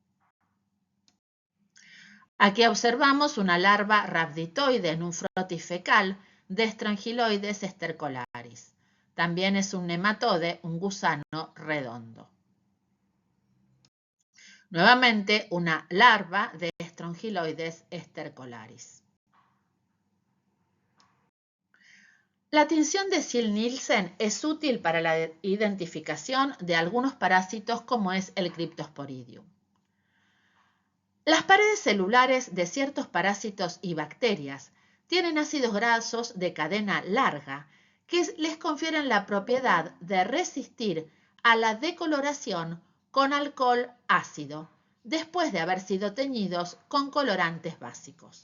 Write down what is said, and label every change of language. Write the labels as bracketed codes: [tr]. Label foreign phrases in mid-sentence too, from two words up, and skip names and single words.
[es] Aquí observamos una larva rhabditoide en un frotis fecal de Strongyloides stercolaris. También es un nematode, un gusano redondo. Nuevamente una larva de Strongyloides stercolaris. La tinción de Ziehl-Neelsen es útil para la identificación de algunos parásitos como es el Cryptosporidium. Las paredes celulares de ciertos parásitos y bacterias tienen ácidos grasos de cadena larga que les confieren la propiedad de resistir a la decoloración con alcohol ácido después de haber sido teñidos con colorantes básicos.